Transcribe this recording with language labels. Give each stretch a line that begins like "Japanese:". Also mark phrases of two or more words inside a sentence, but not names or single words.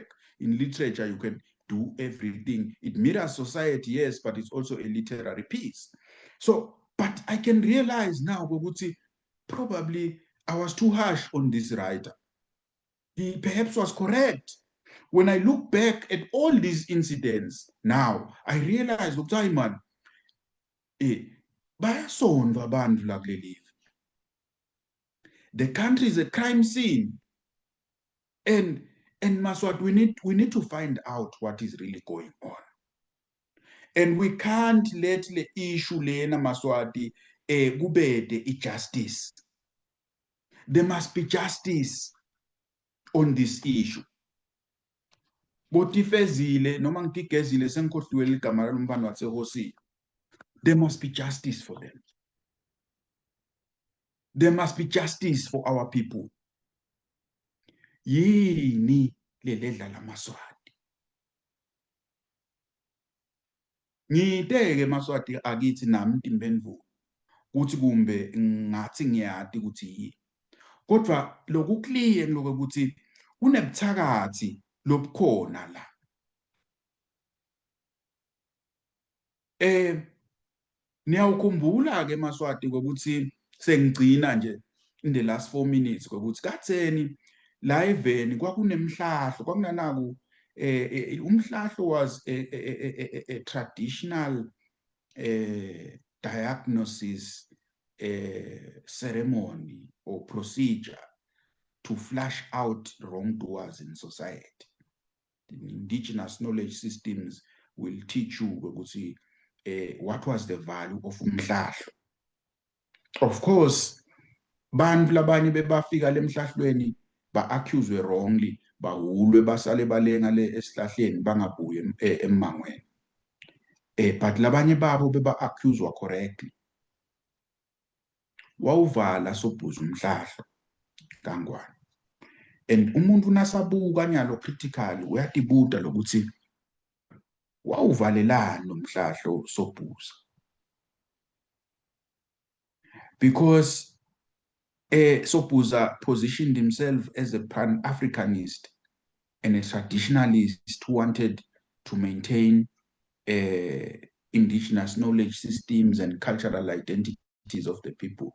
English: In literature, you can do everything. It mirrors society, yes, but it's also a literary piece. So, but I can realize now, probably I was too harsh on this writer. He perhaps was correct. When I look back at all these incidents now, I realize, man,
Swati: bayasonva abantu la kuleli.
English: The country is a crime scene. And And Maswat, we need to find out what is really going on. And we can't let the issue
Swati: lena Maswati kubede
English: justice. There must be justice on this issue.
Swati: Botifezile noma ngigezile sengikhohliwe igama lomfana waseHosini.
English: There must be justice for them. There must be justice for our people.
Swati: Yini leledla laMaswati. Ngiteke Maswati akithi nami impendulo ukuthi kumbe ngathi ngiyati ukuthi yini. Kodwa lokukliye lokuthi kunebuthakathi lobukhona la. Niyawukhumbula ke Maswati ukuthi sengigcina nje
English: in the last 4 minutes
Swati: ukuthi katheni la eveni kwakunemhlahlo kwakunanaku umhlahlo
English: was a traditional diagnosis ceremony or procedure to flush out wrongdoers in society. The indigenous knowledge systems will teach you ukuthi what was the value of umhlahlo. Of course,
Swati: bantu labanye bebafika lemhlahlweni ba-accuswe wrongly, bahulwe basale balenga le esihlahleni bangabuye emangweni. But labanye babo beba-accuswa correctly. Wawuvala Sobhuza umhlahlo kaNgwane. And umuntu nasabuka nyalo critically uyatibuta lokuthi wawuvalelani umhlahlo Sobhuza.
English: Because Sobhuza positioned himself as a pan-Africanist and a traditionalist who wanted to maintain indigenous knowledge systems and cultural identities of the people.